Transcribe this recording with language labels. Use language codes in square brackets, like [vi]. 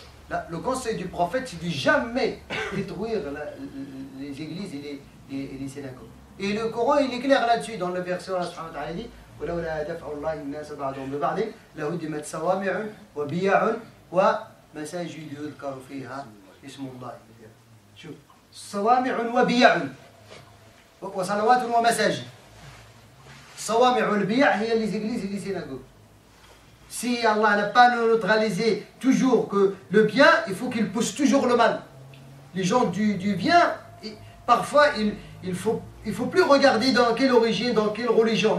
[fr] Là, le conseil du prophète, c'est de jamais détruire les églises et les synagogues. Et le Coran, il est clair là-dessus, dans le verset [ar] Allah subhanahu wa ta'ala dit ولولا دفع الله الناس بعضهم ببعض لهدمت صوامع وبيع ومساجد يذكر فيها اسم الله. شوف صوامع وبيع وصلوات ومساجد. صوامع والبيع هي [fr] les églises et les synagogues. Si Allah n'a pas neutralisé toujours que le bien, il faut qu'il pousse toujours le mal. Les gens du bien, parfois il faut plus regarder dans quelle origine, dans quelle religion.